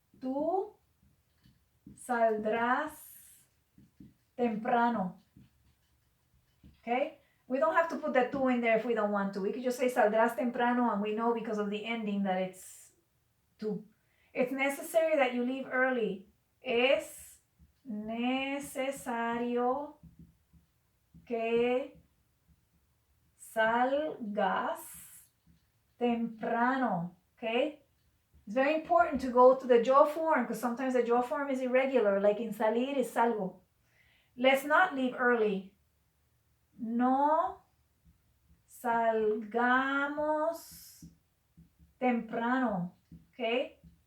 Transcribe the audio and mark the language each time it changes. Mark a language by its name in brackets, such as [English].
[Spanish] Tú saldrás temprano. Okay? [English] We don't have to put the tú in there if we don't want to. We could just say [Spanish] saldrás temprano, [English] and we know because of the ending that it's tú. It's necessary that you leave early. [Spanish] Es necesario que salgas temprano. [English] Okay? It's very important to go to the yo form, because sometimes the yo form is irregular, like in salir is salgo. Let's not leave early. [Spanish] No salgamos temprano. [English] Okay?